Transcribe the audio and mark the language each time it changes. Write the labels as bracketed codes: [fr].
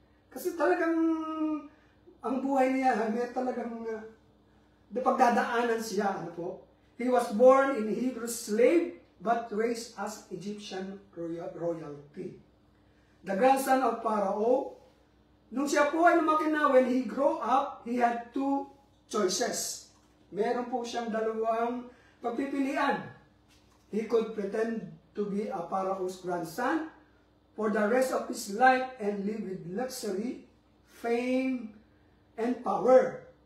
[tl] Kasi talagang, ang buhay niya, may talagang pagdadaanan siya. [en] He was born in Hebrew slave, but raised as Egyptian royalty. The grandson of Pharaoh, [tl] nung siya po ay lumaki na, [en] when he grew up, he had two choices. [tl] Meron po siyang dalawang pagpipilian. [en] He could pretend to be a Pharaoh's grandson for the rest of his life and live with luxury, fame, and power.